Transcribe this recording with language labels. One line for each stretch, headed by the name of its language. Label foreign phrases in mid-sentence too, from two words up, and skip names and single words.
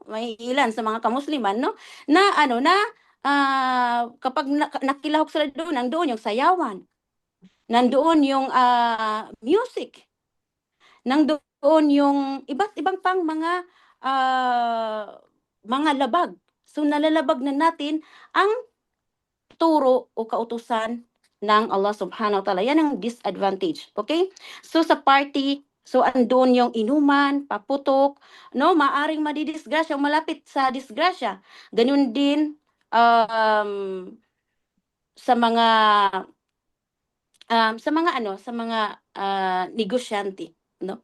Filipino: May ilan sa mga kamusliman, no? Na kapag nakilahok sila doon, nandoon yung sayawan, nandoon yung music, nandoon yung iba't ibang pang mga labag. So nalalabag na natin ang turo o kautusan ng
Arabic: الله سبحانه وتعالى.
Filipino: Yan ang disadvantage. Okay? So sa party, so andun yung inuman, paputok, no? Maaring madidisgrasya, malapit sa disgrasya. Ganun din sa mga negosyante, no?